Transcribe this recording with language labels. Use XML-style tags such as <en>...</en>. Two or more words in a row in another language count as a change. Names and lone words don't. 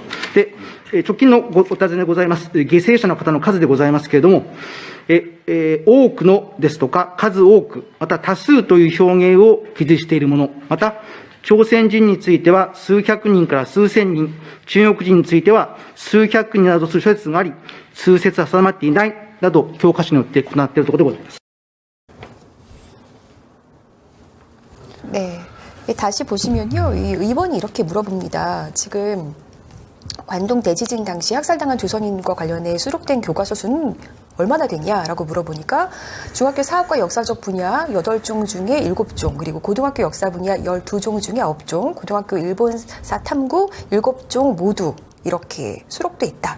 <ja>で、直近のお尋ねでございます、犠牲者の方の数でございますけれども、多くのですとか、数多く、また多数という表現を記述しているもの、また、朝鮮人については数百人から数千人、中国人については数百人などとする諸説があり、数説は定まっていないなど、教科書によって行っているところでございます。</ja> <ko>네. 다시 보시면요. 이 의원이 이렇게 물어봅니다. 지금 관동 대지진 당시 학살당한 조선인과 관련해 수록된 교과서 수는 얼마나 되냐라고 물어보니까 중학교 사학과 역사적 분야 8종 중에 7종, 그리고 고등학교 역사 분야 12종 중에 9종, 고등학교 일본사 탐구 7종 모두 이렇게 수록돼 있다.</ko>